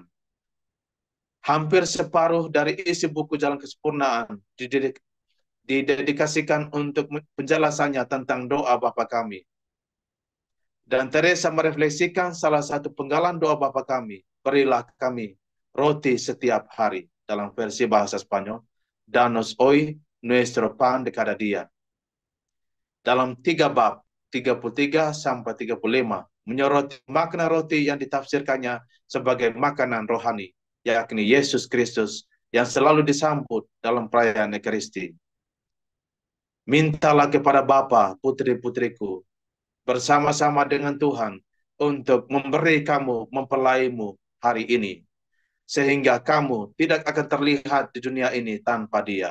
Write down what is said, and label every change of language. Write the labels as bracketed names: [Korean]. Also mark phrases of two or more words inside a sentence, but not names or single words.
[Indonesian] Hampir separuh dari isi buku Jalan Kesempurnaan didedikasikan untuk penjelasannya tentang doa Bapa kami. Dan Teresa merefleksikan salah satu penggalan doa Bapa kami, berilah kami roti setiap hari, dalam versi bahasa Spanyol, [Spanish] danos hoy nuestro pan de cada día. [Indonesian] Dalam 3 bab, 33 sampai 35, menyoroti makna roti yang ditafsirkannya sebagai makanan rohani, yakni Yesus Kristus yang selalu disambut dalam perayaan Ekaristi. Mintalah kepada Bapa, putri-putriku, bersama-sama dengan Tuhan untuk memberi kamu, mempelaimu hari ini, sehingga kamu tidak akan terlihat di dunia ini tanpa Dia.